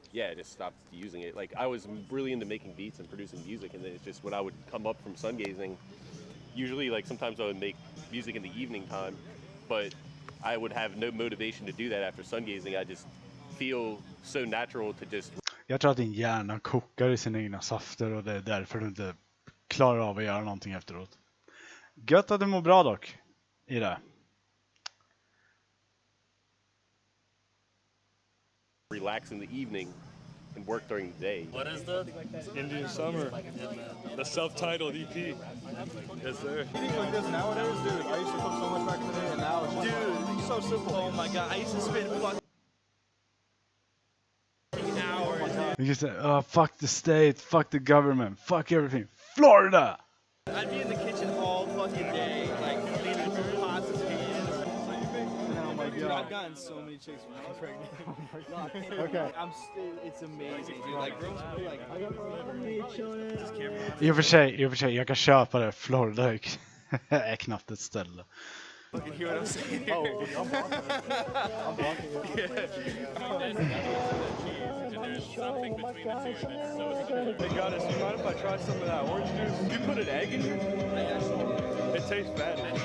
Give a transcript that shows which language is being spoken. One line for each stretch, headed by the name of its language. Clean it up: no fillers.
English: Yeah, I just stopped using it. Like, I was really into making beats and producing music, and then it's just when I would come up from sun gazing, usually, like, sometimes I would make music in the evening time, but I would have no motivation to do that after sun gazing. I just feel so natural to just...
Swedish: Jag tror att din hjärna kokar i sina egna safter och det är därför du inte klarar av att göra någonting efteråt. Gött att du mår bra dock i det.
English: Relax in the evening and work during the day. What is that? Indian Summer. The self-titled EP. Yes, sir. Eating like this nowadays, dude. I used to cook so much back in the day, and now it's just Dude, so simple. Oh my god, I used to spend fucking hours. You can say, oh, fuck the state, fuck the government, fuck everything. Florida! I'd be in the kitchen all fucking day, like cleaning pots and pans. Oh my god! I've gotten so many chicks when I was pregnant. Okay. It's amazing, dude. Like girls will be like, I got my
Swedish: I och för sig, jag kan köpa det. Florida är knappt ett ställe.
English: fucking hear what I'm saying? Oh, I'm blocking it. I'm blocking it. Hey, goddess, you mind if I try some of that orange juice? You put an egg in it? It tastes bad.